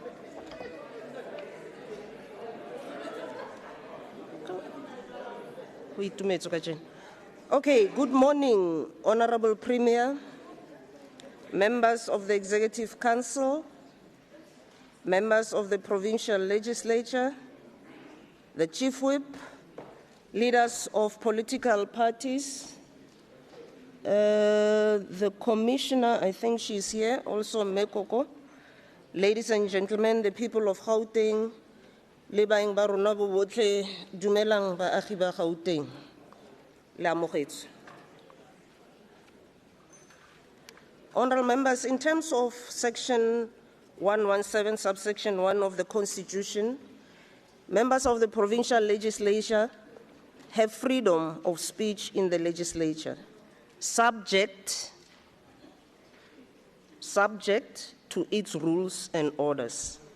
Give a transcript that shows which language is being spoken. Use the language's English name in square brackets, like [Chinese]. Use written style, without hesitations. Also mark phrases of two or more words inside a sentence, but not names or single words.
[English] Okay, good morning, Honorable Premier, members of the Executive Council, members of the Provincial Legislature, the Chief Whip, leaders of political parties, the Commissioner, I think she's here, also Mekoko, ladies and gentlemen, the people of Gauteng, [Tswana] le baeng ba rona bo botlhe dumelang baagi ba Gauteng. [English] Honorable members, in terms of Section 117, subsection 1 of the Constitution, members of the Provincial Legislature have freedom of speech in the legislature, subject to its rules and orders.